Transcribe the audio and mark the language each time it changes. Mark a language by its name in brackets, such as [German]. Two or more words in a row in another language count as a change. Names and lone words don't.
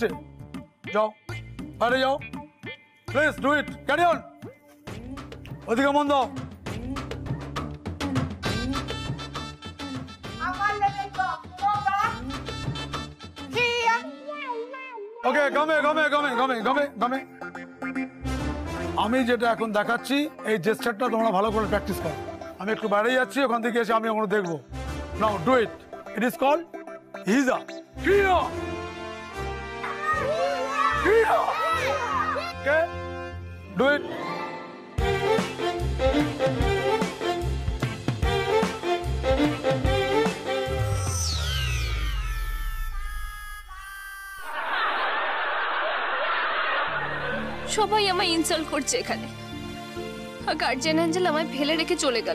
[Bangla] যাও আরে যাও, [English] please do it, carry on. [Bangla] ওদিকে মন দাও। ওকে, গমে গমে গমে গমে গমে গমে। আমি যেটা এখন দেখাচ্ছি এই জেস্টারটা তোমরা ভালো করে প্র্যাকটিস করো। আমি একটু বাইরে যাচ্ছি, ওখান থেকে এসে আমি ওখানে দেখবো। [English] Now do it. It is called Hiza. Kriya. Kriya. Okay? Do it. [Bangla] সবাই আমায় ইনসাল্ট করছে এখানে। [English] guardian angel [Bangla] আমায় ফেলে রেখে চলে গেল।